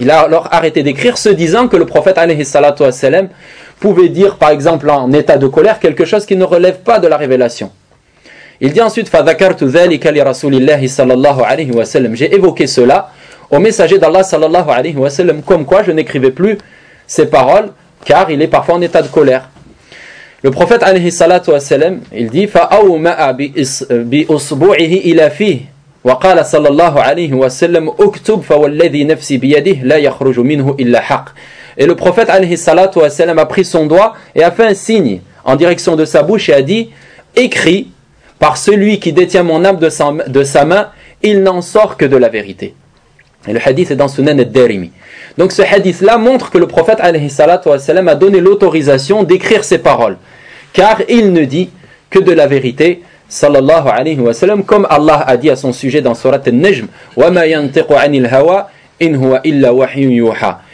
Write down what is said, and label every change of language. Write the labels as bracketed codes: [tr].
[fr] Il a alors arrêté d'écrire, se disant que le prophète [ar] alayhi salatu wa sallam [fr] pouvait dire, par exemple, en état de colère, quelque chose qui ne relève pas de la révélation. Il dit ensuite, [ar] فَذَكَرْتُ ذَلِكَ لِرَسُولِ sallallahu alayhi wa sallam. [fr] J'ai évoqué cela au messager d'Allah, [ar] sallallahu alayhi wa sallam, [fr] comme quoi je n'écrivais plus ces paroles, car il est parfois en état de colère. Le prophète, alayhi salatu wa sallam, il dit, [ar] فَأَوْمَأَ بِأُصْبُعِهِ إِلَى فِيهِ وَقَالَ sallallahu alayhi wa sallam, اُكْتُبْ فَوَالَّذِي نَفْسِ بِيَدِهِ لَا يَخْرُجُ مِنْهُ إِلَّا حَقْ. [fr] Et le prophète [ar] alayhi salatu wa sallam [fr] a pris son doigt et a fait un signe en direction de sa bouche et a dit « Écris par celui qui détient mon âme de sa main, il n'en sort que de la vérité. » Et le hadith est dans Sunan al-Darimi. Donc ce hadith-là montre que le prophète [ar] alayhi salatu wa sallam [fr] a donné l'autorisation d'écrire ses paroles, car il ne dit que de la vérité, [ar] sallallahu alayhi wa sallam, [fr] comme Allah a dit à son sujet dans Surat al-Najm « [ar] وَمَا يَنْتِقُ عَنِ الْهَوَىٰ إِنْ هُوَ إِلَّا وَحْيٌ يُوحَىٰ.